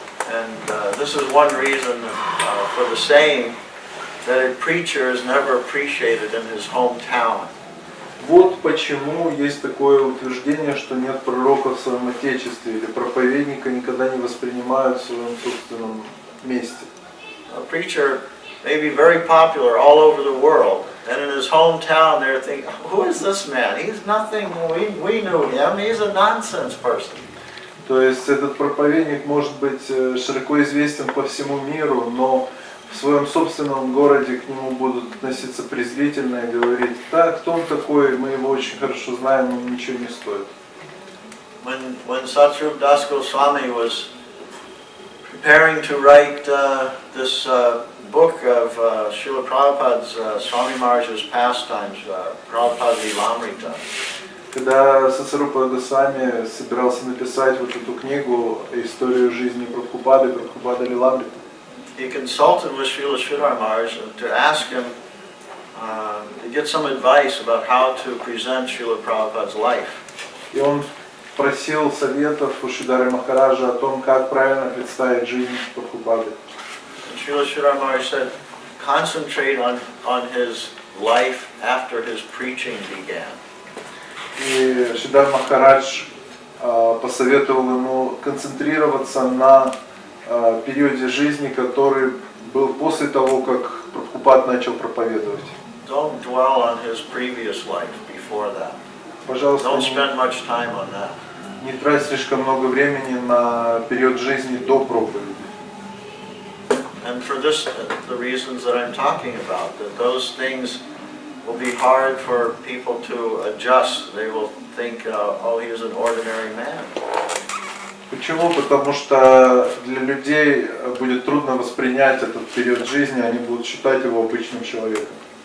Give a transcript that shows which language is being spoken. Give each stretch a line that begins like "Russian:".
English: And this is one reason for the saying that a preacher is never appreciated in his hometown.
Russian: Вот почему есть такое утверждение, что нет пророка в своем отечестве, или проповедника никогда не воспринимают в своем собственном месте.
English: A preacher may be very popular all over the world, and in his hometown they're thinking, who is this man? He's nothing, we knew him, he's a nonsense person.
Russian: То есть этот проповедник может быть широко известен по всему миру, но в своем собственном городе к нему будут относиться презрительно и говорить, да, кто он такой, мы его очень хорошо знаем, он ничего не стоит.
English: When Satsrup Das Goswami was preparing to write this book of Srila Prabhupada's Swami Maharaj's pastimes, Prabhupada Lilamrita,
Russian: когда Сацарупа Госвами собирался написать вот эту книгу «Историю жизни Прабхупады, Прабхупада Лиламрита»,
English: he consulted with Srila Sridhar Maharaj to ask him to get some advice about how to present Srila Prabhupada's life.
Russian: И он просил советов у Шридхара Махараджа о том, как правильно представить жизнь Прабхупады.
English: And Srila Sridhar Maharaj said, concentrate on his life after his preaching began.
Russian: И Шридхар Махарадж посоветовал ему концентрироваться на периоде жизни, который был после того, как Прабхупад начал проповедовать.
English: Don't dwell on his previous life before that.
Russian: Пожалуйста,
English: Don't spend much time on that.
Russian: не трать слишком много времени на период жизни до проповеди.
English: And for this, the reasons that I'm talking about, that those things will be hard for people to adjust. They will think, oh, he is an ordinary man.
Russian: Почему? Потому что для людей будет трудно воспринять этот период жизни, они будут считать его обычным человеком.